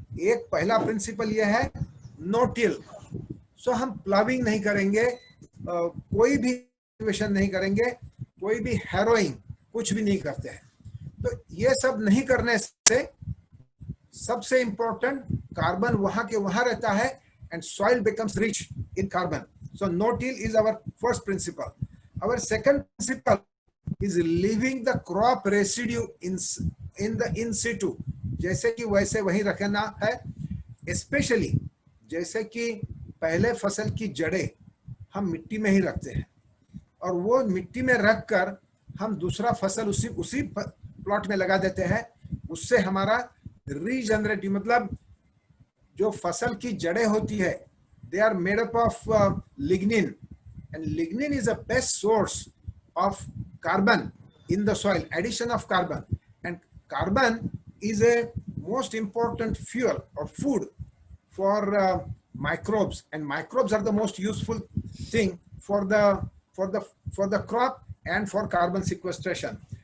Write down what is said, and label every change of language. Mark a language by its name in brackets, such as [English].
[Hindi] एक पहला प्रिंसिपल ये है नो टिल। सो हम प्लाविंग नहीं करेंगे, कोई भी कल्टिवेशन नहीं करेंगे, कोई भी हैरोइंग कुछ भी नहीं करते हैं। तो ये सब नहीं करने से सबसे इंपॉर्टेंट कार्बन वहां के वहां रहता है [English] and soil becomes rich in carbon. So no-till is our first principle. Our second principle is leaving the crop residue in the in situ. [Hindi] जैसे कि वैसे वही रखना है। Especially जैसे कि पहले फसल की जड़ें हम मिट्टी में ही रखते हैं और वो मिट्टी में रखकर हम दूसरा फसल उसी प्लॉट में लगा देते हैं। उससे हमारा रीजनरेटिव, मतलब जो फसल की जड़ें होती है, [English] they are made up of lignin, and lignin is a best source of carbon in the soil, addition of carbon, and carbon is a most important fuel or food for microbes, and microbes are the most useful thing for the crop and for carbon sequestration.